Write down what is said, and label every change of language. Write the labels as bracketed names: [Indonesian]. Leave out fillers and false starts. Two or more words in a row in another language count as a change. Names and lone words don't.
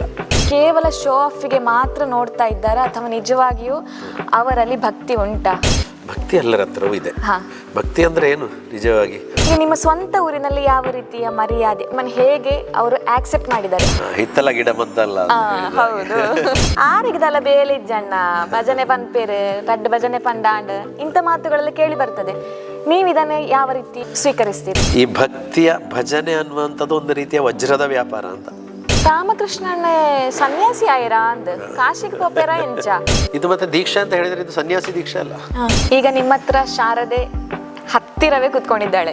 [Kannada] ಕೇವಲ [English] show offಗೆ [Kannada] ಮಾತ್ರ ನೋಡ್ತಾ ಇದ್ದಾರಾ ಅಥವಾ ನಿಜವಾಗಿಯೂ ಅವರಲ್ಲಿ ಭಕ್ತಿ ಉಂಟಾ? ಭಕ್ತಿ ಎಲ್ಲರ ಹತ್ರವೂ ಇದೆ. ಭಕ್ತಿ ಅಂದ್ರೆ ಏನು ನಿಜವಾಗಿ? ನಿಮ್ಮ ಸ್ವಂತ ಊರಿನಲ್ಲಿ ಯಾವ ರೀತಿಯ ಮರ್ಯಾದೆ ಹೇಗೆ ಅವರು ಆಕ್ಸೆಪ್ಟ್ ಮಾಡಿದ್ದಾರೆ? ಹಿತ್ತಲ ಗಿಡ ಮದ್ದಲ್ಲ. ಹೌದು. [Tulu] ಆರಿಗದಲ್ಲ ಬೇಲೆ ಇಜ್ಜಣ್ಣ ಭಜನೆ ಪನ್ಪೇರು ರಡ್ಡು ಭಜನೆ ಪಂಡಾಂಡ್ [Kannada] ಇಂಥ ಮಾತುಗಳೆಲ್ಲ ಕೇಳಿ ಬರ್ತದೆ. ನೀವು ಇದನ್ನ ಯಾವ ರೀತಿ ಸ್ವೀಕರಿಸ್ತೀರಿ? ಈ ಭಕ್ತಿಯ ಭಜನೆ ಅನ್ನುವಂಥದ್ದು ಒಂದು ರೀತಿಯ ವಜ್ರದ ವ್ಯಾಪಾರ ಅಂತ. [Tulu] ರಾಮಕೃಷ್ಣಣ್ಣ ಸನ್ಯಾಸಿ ಆಯ್ರಾ ಅಂದ್ ಕಾಶಿಗೆ ಪೋಪೇರ ಎಂಚ [Kannada] ಇದು ಮತ್ತೆ ದೀಕ್ಷಾ ಅಂತ ಹೇಳಿದ್ರೆ ಇದು ಸನ್ಯಾಸಿ ದೀಕ್ಷಾ ಅಲ್ಲ. ಈಗ ನಿಮ್ಮ ಹತ್ರ ಶಾರದೆ ಹತ್ತಿರವೇ ಕುತ್ಕೊಂಡಿದ್ದಾಳೆ.